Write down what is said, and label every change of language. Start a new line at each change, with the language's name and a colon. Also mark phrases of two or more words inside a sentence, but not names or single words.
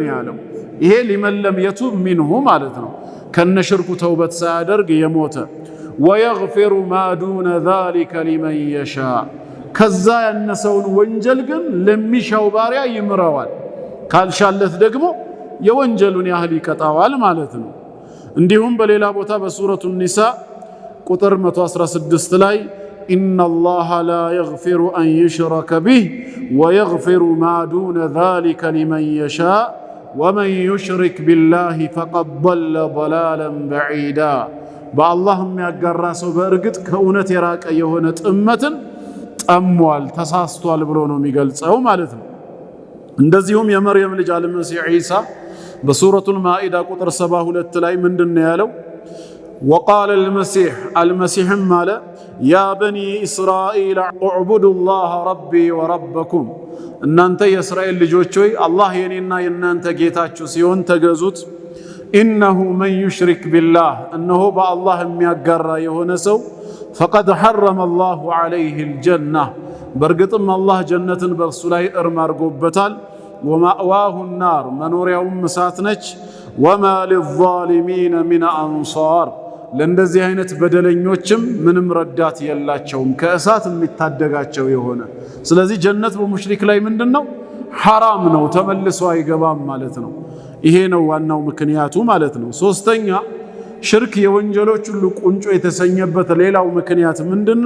Amharic: ያለው። ይሄ
Arabic: لمن لم يتب منه
Amharic: ማለት ነው፣ ከነሽርኩ ተውበት ሳያደርግ የሞተ
Arabic: ويغفر ما دون ذلك لمن يشاء
Amharic: ከዛ ያነሰውን ወንጀል ግን ለሚሻው ባሪያ ይምረዋል፣ ካልሻለት ደግሞ የወንጀሉን ያህል ይቀጣዋል ማለት ነው። እንዲሁም በሌላ ቦታ በሱረቱ ኒሳ ቁጥር 116 ላይ
Arabic: إن الله لا يغفر أن يشرك به ويغفر ما دون ذلك لمن يشاء ومن يشرك بالله فقد ضل ضلالا بعيدا
Amharic: بالله የሚያጋራ ሰው በእርግጥ ከእውነት የራቀ የሆነ ጥመትን ጠሟል ተሳስቷል ብሎ ነው የሚገልጸው ማለት ነው። እንደዚሁም የመርየም ልጅ አልመሲህ ዒሳ በሱረቱል ማኢዳ ቁጥር 72 ላይ ምንድነው ያለው?
Arabic: وقال المسيح ماله يا بني إسرائيل اعبدوا الله ربي وربكم
Amharic: እናንተ የእስራኤል ልጆች ሆይ አላህ የኔና የናንተ ጌታችሁ ሲሆን ተገዙት።
Arabic: إنه من يشرك بالله أنه بالله
Amharic: የሚያጋራ የሆነ ሰው
Arabic: فقد حرم الله عليه الجنة
Amharic: በርግጥም አላህ ጀነትን በእርሱ ላይ እርም አድርጎበታል።
Arabic: ومأواه النار
Amharic: መኖሪያውም እሳት ነች።
Arabic: وما للظالمين من أنصار
Amharic: ለእንደዚህ አይነት በደለኞችም ምንም ረዳት የላቸውም ከእሳት የሚታደጋቸው የሆነ። ስለዚህ ጀነት በሙሽሪክ ላይ ምንድነው? ሐራም ነው፣ ተመልሶ አይገባም ማለት ነው። ይሄ ነው ዋናው ምክንያቱ ማለት ነው። ሶስተኛ ሽርክ የወንጀሎች ሁሉ ቁንጮ የተሰኘበት ሌላው ምክንያት ምንድነው?